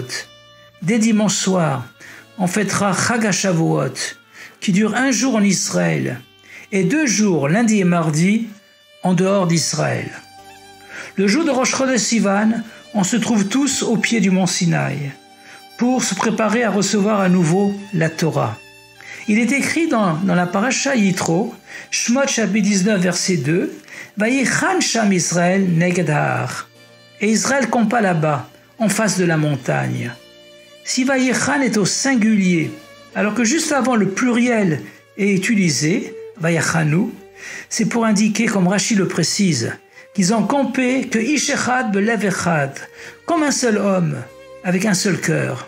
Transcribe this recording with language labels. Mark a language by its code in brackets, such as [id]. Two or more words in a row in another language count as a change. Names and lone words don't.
[fr] Dès dimanche soir, on fêtera Chag HaShavuot, qui dure 1 jour en Israël et 2 jours, lundi et mardi, en dehors d'Israël. Le jour de Rosh Chodesh Sivan, on se trouve tous au pied du mont Sinaï pour se préparer à recevoir à nouveau la Torah. Il est écrit dans la Parasha Yitro, Shmot chapitre 19 verset 2, [he] ויחן שם ישראל נגד ההר. [fr] Et Israël campa là-bas, en face de la montagne. Si Vayichan est au singulier, alors que juste avant le pluriel est utilisé, Vayachanu, c'est pour indiquer, comme Rashi le précise, qu'ils ont campé que [he] איש אחד בלב אחד, [fr] comme un seul homme, avec un seul cœur.